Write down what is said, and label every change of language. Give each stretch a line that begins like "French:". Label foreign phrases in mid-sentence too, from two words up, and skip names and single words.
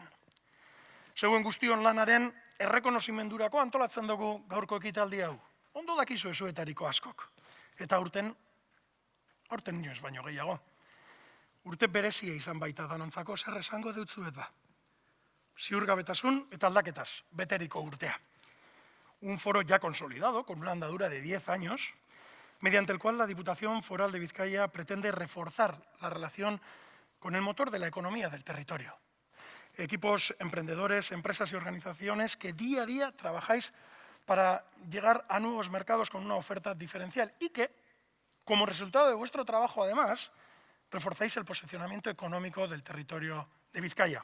Basque: Zeuen guztion lanaren errekonozimendurako antolatzen dugu gaurko ekitaldi hau. Ondo dakizu ezuetariko askok. Eta aurten inoiz baino gehiago. Urte berezia izan baita danontzako zer esango deutzuet ba. Ziurgabetasun eta aldaketaz, beteriko urtea.
Spanish: Un foro ya consolidado, con una andadura de 10 años, mediante el cual la Diputación Foral de Vizcaya pretende reforzar la relación con el motor de la economía del territorio. Equipos emprendedores, empresas y organizaciones que día a día trabajáis para llegar a nuevos mercados con una oferta diferencial y que, como resultado de vuestro trabajo, además, reforzáis el posicionamiento económico del territorio de Vizcaya.